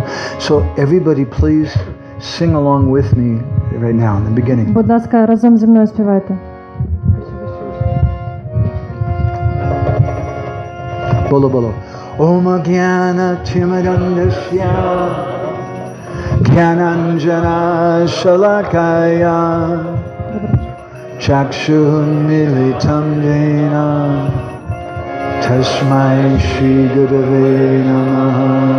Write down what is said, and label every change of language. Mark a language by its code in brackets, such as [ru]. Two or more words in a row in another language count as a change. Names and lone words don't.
[en] So everybody please sing along with me right now in the beginning. [uk] Будь ласка, разом зі мною співайте. [hi] बोलो बोलो. [sa] ओम् ज्ञान तिमिरान्धस्य ज्ञानाञ्जन शलाकया चक्षुः मिलितम् जेन तस्मै श्री गुरवे नमः.